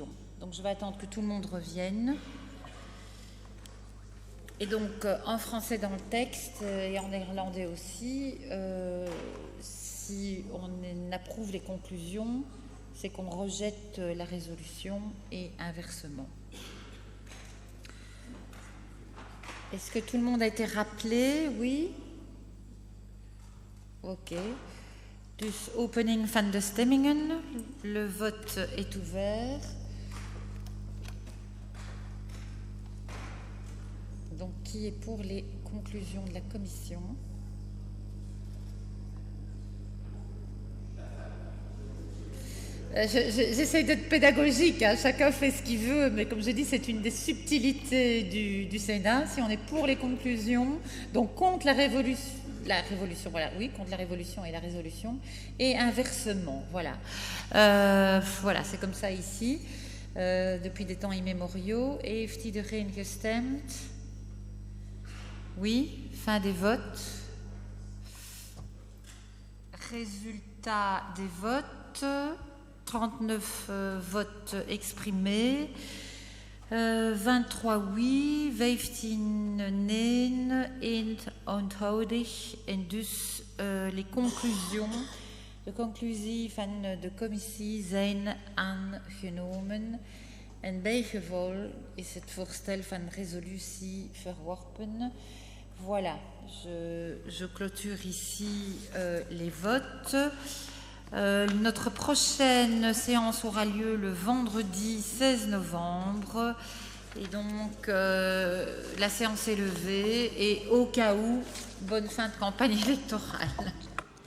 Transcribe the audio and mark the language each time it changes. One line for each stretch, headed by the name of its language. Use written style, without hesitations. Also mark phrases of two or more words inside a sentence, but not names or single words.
French: Donc je vais attendre que tout le monde revienne. Et donc en français dans le texte et en néerlandais aussi, si on approuve les conclusions, c'est qu'on rejette la résolution et inversement. Est-ce que tout le monde a été rappelé? Oui? Ok.
Dutch: Dus opening van de stemmingen.
French: Le vote est ouvert. Donc, qui est pour les conclusions de la commission? J'essaie d'être pédagogique, hein. Chacun fait ce qu'il veut, mais comme je dis, c'est une des subtilités du Sénat. Si on est pour les conclusions, donc contre la révolution, voilà, oui, contre la révolution et la résolution, et inversement, voilà. Voilà, c'est comme ça ici, depuis des temps immémoriaux.
Dutch: Heeft iedereen gestemd?
French: Oui, fin des votes. Résultat des votes. 39 votes exprimés, 23 oui, 15
Dutch: nee, 1 onthoudig. En dus
French: les conclusions,
Dutch: de conclusie van de commissie zijn aangenomen. En bijgevolg is het voorstel van resolutie verworpen.
French: Voilà, je clôture ici les votes. Notre prochaine séance aura lieu le vendredi 16 novembre. Et donc, la séance est levée. Et au cas où, bonne fin de campagne électorale.